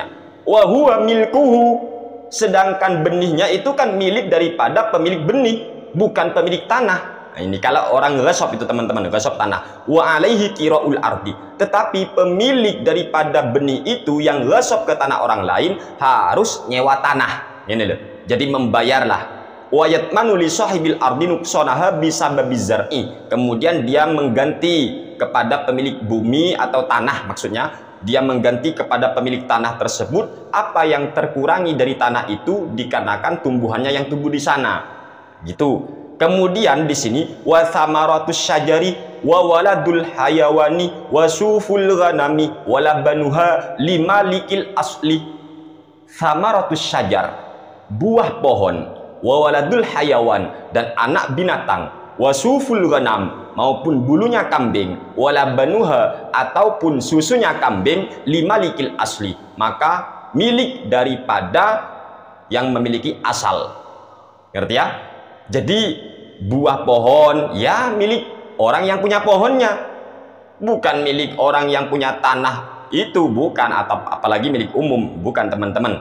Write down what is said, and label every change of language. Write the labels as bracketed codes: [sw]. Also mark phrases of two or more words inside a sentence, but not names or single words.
[ar] وهو ملكه, [id] sedangkan benihnya itu kan milik daripada pemilik benih, bukan pemilik tanah. Nah, ini kalau orang ghasab itu teman-teman, ghasab tanah. [ar] وعليه كراء الأرض, [id] tetapi pemilik daripada benih itu yang ghasab ke tanah orang lain harus nyewa tanah. Ini loh. Jadi membayarlah. [ar] ويضمن لصاحب الأرض نقصانها بسبب الزرع. [id] Kemudian dia mengganti kepada pemilik bumi atau tanah maksudnya, dia mengganti kepada pemilik tanah tersebut apa yang terkurangi dari tanah itu dikarenakan tumbuhannya yang tumbuh di sana. Gitu. Kemudian di sini [ar] وثمر الشجر وولد الحيوان وصوف الغنم ولبنها لمالك الأصل. ثمر الشجر, [id] buah pohon, [ar] وولد الحيوان, [id] dan anak binatang, [ar] وصوف الغنم, [id] maupun bulunya kambing, [ar] ولبنها, [id] ataupun susunya kambing, [ar] لمالك الأصل, [id] maka milik daripada yang memiliki asal. Ngerti ya? Jadi buah pohon ya milik orang yang punya pohonnya, bukan milik orang yang punya tanah itu, bukan, atau apalagi milik umum, bukan teman-teman.